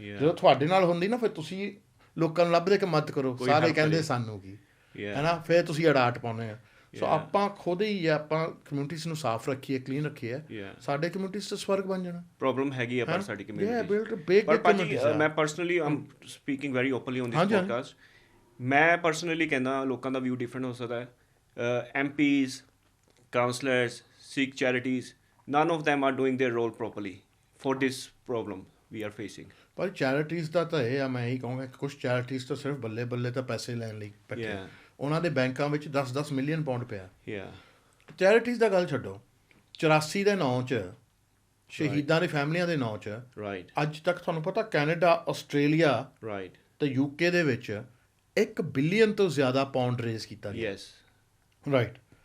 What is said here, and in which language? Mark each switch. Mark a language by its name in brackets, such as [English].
[Punjabi] ਜਦੋਂ ਤੁਹਾਡੇ ਨਾਲ ਹੁੰਦੀ ਨਾ, ਫਿਰ ਤੁਸੀਂ ਲੋਕਾਂ ਨੂੰ ਲੱਭਦੇ ਕਿ ਮਦਦ ਕਰੋ, ਸਾਰੇ ਕਹਿੰਦੇ ਸਾਨੂੰ ਕੀ ਹੈ ਨਾ, ਫਿਰ ਤੁਸੀਂ ਅਡਾਟ ਪਾਉਂਦੇ ਆ। ਸੋ ਆਪਾਂ ਖੁਦ ਹੀ ਆਪਾਂ ਕਮਿਊਨਿਟੀਜ਼ ਨੂੰ ਸਾਫ਼ ਰੱਖੀਏ, ਕਲੀਨ ਰੱਖੀਏ, ਸਾਡੇ ਕਮਿਊਨਿਟੀਜ਼ 'ਚ ਸਵਰਗ ਬਣ ਜਾਣਾ। ਪ੍ਰੋਬਲਮ ਹੈਗੀ ਆ ਪਰ ਸਾਡੀ ਕਮਿਊਨਿਟੀ। ਪਰ ਭਾਜੀ ਮੈਂ personally [English] am speaking very openly on this podcast, [Punjabi] ਮੈਂ ਪਰਸਨਲੀ ਕਹਿੰਦਾ ਲੋਕਾਂ ਦਾ ਵਿਊ ਡਿਫਰੈਂਟ ਹੋ ਸਕਦਾ ਹੈ। [English] MPs, councillors, Sikh charities, none of them are doing their role properly for this problem we are facing. [Punjabi] ਪਰ ਚੈਰਿਟੀਜ਼ ਦਾ ਤਾਂ ਇਹ ਆ, ਮੈਂ ਇਹੀ ਕਹੂੰਗਾ ਕਿ ਕੁਛ ਚੈਰਿਟੀਜ਼ ਤਾਂ ਸਿਰਫ ਬੱਲੇ ਤਾਂ ਪੈਸੇ ਲੈਣ ਲਈ ਬੈਠੇ, ਉਹਨਾਂ ਦੇ ਬੈਂਕਾਂ ਵਿੱਚ 10-10 ਮਿਲੀਅਨ ਪਾਉਂਡ ਪਿਆ। ਚੈਰਿਟੀਜ਼ ਦਾ ਗੱਲ ਛੱਡੋ, 84 ਦੇ ਨਾਂ 'ਚ ਸ਼ਹੀਦਾਂ ਦੀ ਫੈਮਲੀਆਂ ਦੇ ਨਾਂ 'ਚ ਅੱਜ ਤੱਕ ਤੁਹਾਨੂੰ ਪਤਾ ਕੈਨੇਡਾ, ਆਸਟ੍ਰੇਲੀਆ ਤੇ UK ਦੇ ਵਿੱਚ 1 ਬਿਲੀਅਨ ਤੋਂ ਜ਼ਿਆਦਾ ਪਾਉਂਡ ਰੇਜ਼ ਕੀਤਾ ਗਿਆ। ਰਾਈਟ।